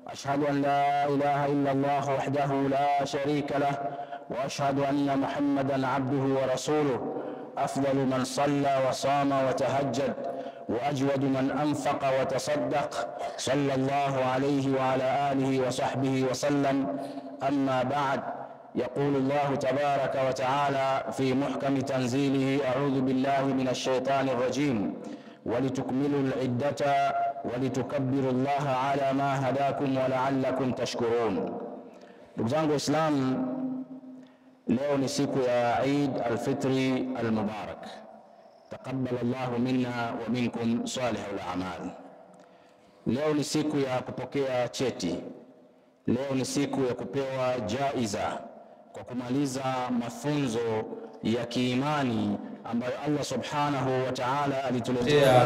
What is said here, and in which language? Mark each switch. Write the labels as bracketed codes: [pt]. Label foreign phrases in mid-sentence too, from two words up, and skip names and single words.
[ar] أشهد أن لا إله إلا الله وحده لا شريك له، وأشهد أن محمدًا عبده ورسوله، أفضل من صلى وصام وتهجد، وأجود من أنفق وتصدق، صلى الله عليه وعلى آله وصحبه وسلم. أما بعد، يقول الله تبارك وتعالى في محكم تنزيله: أعوذ بالله من الشيطان الرجيم، ولتكملوا العدة ولتكبروا الله على ما هداكم ولعلكم تشكرون. [sw] Ndugu zangu Waislamu, leo ni siku ya Eid al-Fitri al-Mubarak. [ar] تقبل الله منا ومنكم صالح الأعمال. [sw] Leo ni siku ya kupokea cheti. Leo ni siku ya kupewa jaiza kwa kumaliza mafunzo ya kiimani ambayo Allah [ar] سبحانه وتعالى [sw] alituletea